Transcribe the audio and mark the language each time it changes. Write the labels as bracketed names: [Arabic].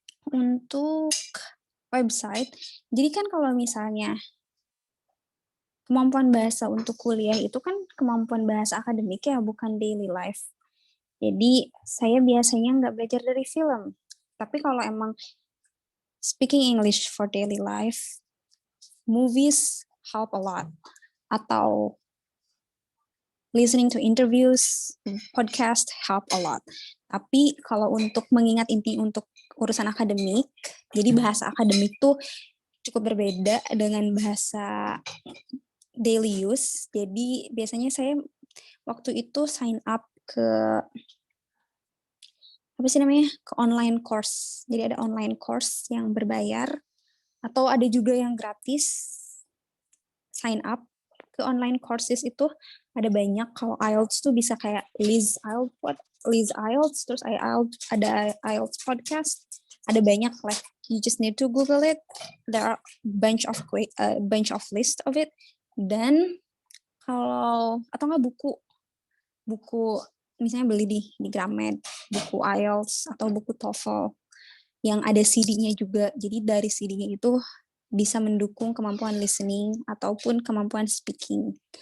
[Indonesian] Untuk website, jadi kan kalau misalnya kemampuan bahasa untuk kuliah itu kan kemampuan bahasa akademik ya, bukan daily life. Jadi saya biasanya nggak belajar dari film. Tapi kalau emang [English] speaking English for daily life, movies help a lot. Atau listening to interviews, podcast help a lot. [Indonesian] Tapi kalau untuk mengingat inti untuk urusan akademik, jadi bahasa akademik tuh cukup berbeda dengan bahasa daily use. Jadi biasanya saya waktu itu sign up ke ke online course. Jadi ada online course yang berbayar atau ada juga yang gratis. Sign up ke online courses itu ada banyak. Kalau IELTS tuh bisa kayak Liz IELTS, terus ada IELTS podcast, ada banyak, [English] like you just need to Google it. There are bunch of list of it. [Indonesian] Dan kalau atau nggak buku misalnya beli di Gramed, buku IELTS atau buku TOEFL yang ada CD-nya juga. Jadi dari CD-nya itu bisa mendukung kemampuan listening ataupun kemampuan speaking.